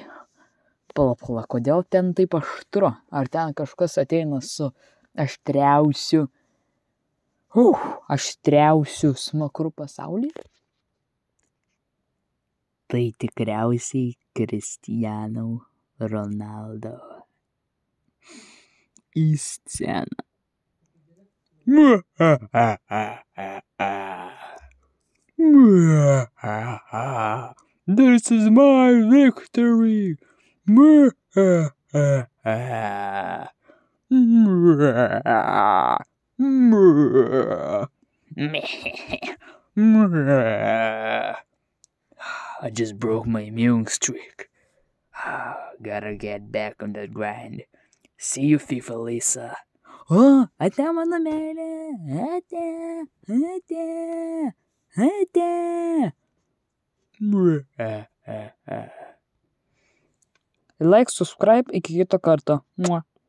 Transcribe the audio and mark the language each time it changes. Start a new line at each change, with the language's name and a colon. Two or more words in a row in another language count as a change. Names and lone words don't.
Lithuanian: Pala, kodėl ten taip aštru? Ar ten kažkas ateina su aštriausiu smakru pasaulyje? Tai tikriausiai Cristiano Ronaldo. Į sceną.
English: This is my victory. I just broke my immune streak. Gotta get back on that grind. See you, FIFA Lisa.
Lithuanian: Ate mano meilė. Ate.
English: Like, subscribe,
Lithuanian: iki kito karto.